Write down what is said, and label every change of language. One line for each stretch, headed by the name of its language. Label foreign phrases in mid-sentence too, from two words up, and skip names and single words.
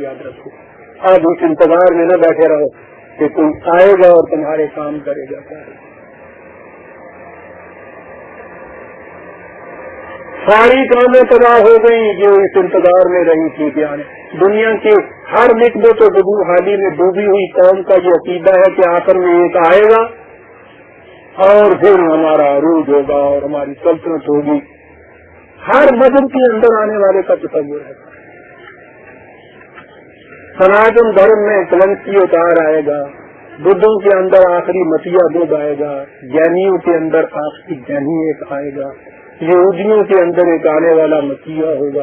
Urdu: یاد رکھو, آج اس انتظار میں نہ بیٹھے رہو کہ کوئی آئے گا اور تمہارے کام کرے گا. ساری کامیں تباہ ہو گئی جو اس انتظار میں رہی تھی. کہ دنیا کی ہر نسبت و بدو حالی میں ڈوبی ہوئی قوم کا یہ عقیدہ ہے کہ آخر میں ایک آئے گا اور پھر ہمارا عروج ہوگا اور ہماری سلطنت ہوگی. ہر مذہب کے اندر آنے والے کا تصور ہے. سناتن دھرم میں کلنسی اتار آئے گا, بدھوں کے اندر آخری مسیح بدھ آئے گا, جینیوں کے اندر آخری جینی ایک آئے گا, یہودیوں کے اندر ایک آنے والا مسیح ہوگا.